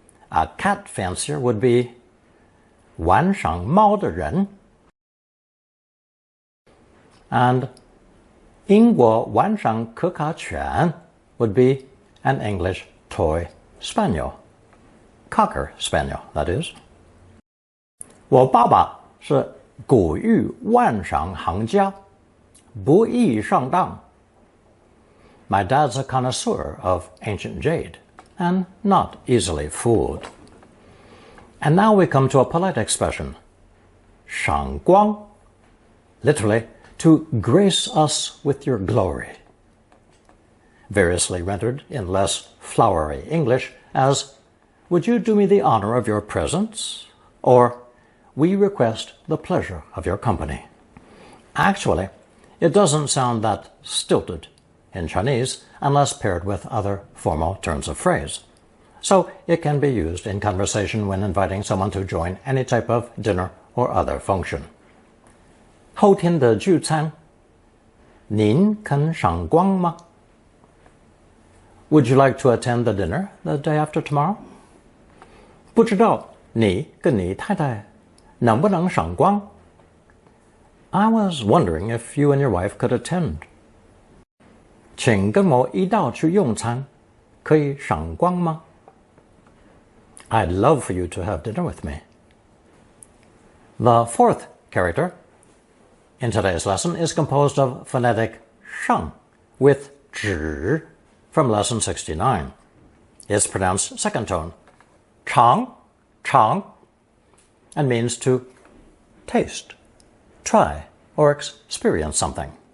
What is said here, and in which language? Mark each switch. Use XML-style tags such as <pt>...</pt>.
<en>A cat fancier would be</en> <zh>玩赏猫的人,</zh> <en>and</en> <zh>英国玩赏可卡犬</zh> <en>would be an English toy spaniel. Cocker spaniel, that is.</en> <zh>我爸爸是古玉万赏行家，不易上当。</zh> <en>My dad's a connoisseur of ancient jade, and not easily fooled. And now we come to a polite expression, 赏光, literally, to grace us with your glory. Variously rendered in less flowery English as, would you do me the honor of your presence? Or, we request the pleasure of your company. Actually, it doesn't sound that stilted in Chinese unless paired with other formal turns of phrase. so it can be used in conversation when inviting someone to join any type of dinner or other function.</en> <zh>后天的聚餐，您肯赏光吗？</zh> <en>Would you like to attend the dinner the day after tomorrow?</en> <zh>不知道你跟你太太能不能赏光？</zh> <en>I was wondering if you and your wife could attend.</en> <zh>请跟我一道去用餐，可以赏光吗？</zh> <en>I'd love for you to have dinner with me. The fourth character in today's lesson is composed of phonetic sheng with zhi from lesson 69. It's pronounced second tone, chang, chang, and means to taste, try, or experience something.</en>